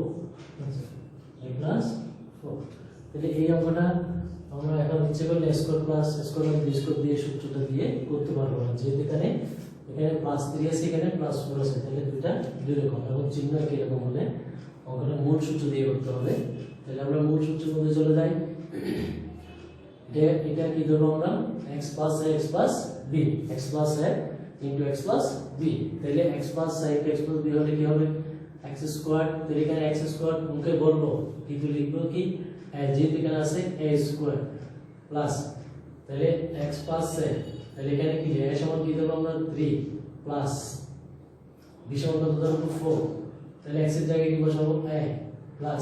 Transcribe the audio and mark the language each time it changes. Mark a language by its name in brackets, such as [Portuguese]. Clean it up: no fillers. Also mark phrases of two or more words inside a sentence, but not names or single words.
[Bangla] আচ্ছা [English] a plus [Bangla] 4 তাহলে এই অঙ্কটা আমরা এখন ইচ্ছে করলে [English] a square plus a square [Bangla] মানে [English] b square [Bangla] দিয়ে সূত্রটা দিয়ে করতে পারবো না যেহেতু এখানে প্লাস 3 আছে এখানে প্লাস 4 আছে তাহলে দুটো দুই রকম এবং চিহ্ন কি রকম হলে অঙ্কটা মূল সূত্র দিয়ে করতে হবে তাহলে আমরা মূল সূত্রের মধ্যে চলে যাই এটা কি ধরবো আমরা [English] x plus a x plus b x plus a into x plus b তাহলে x plus a into x plus b [Bangla] হলে কি হবে [English] x স্কয়ার তাহলে [Bangla] এখানে [English] x square [Bangla] মুখে বলবো কিন্তু লিখবো কি যেহেতু এখানে আছে [English] a square plus [Bangla] তাহলে [English] x plus a [Bangla] তাহলে এখানে কি a সমান কি ধরবো আমরা 3 প্লাস b সমান কত ধরবো 4 তাহলে x এর জায়গায় কি বসাবো [English] a plus